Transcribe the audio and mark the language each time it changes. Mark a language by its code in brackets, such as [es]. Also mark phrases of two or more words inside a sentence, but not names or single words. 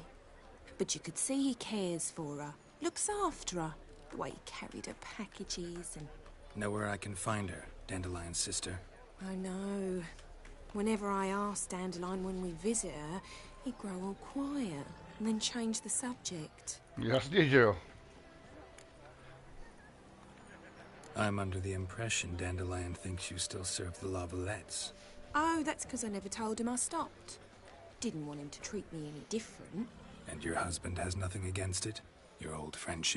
[en] But you could see he cares for her. Looks after her. The way he carried her packages and... Know where I can find her, Dandelion's sister? I know. Whenever I ask Dandelion when we visit her, he'd grow all quiet and then change the subject. [cs] Jasně, že jo. [en] I'm under the impression Dandelion thinks you still serve the Lavalettes. Oh, that's because I never told him I stopped. Didn't want him to treat me any different. And your husband has nothing against it? Your old friendship?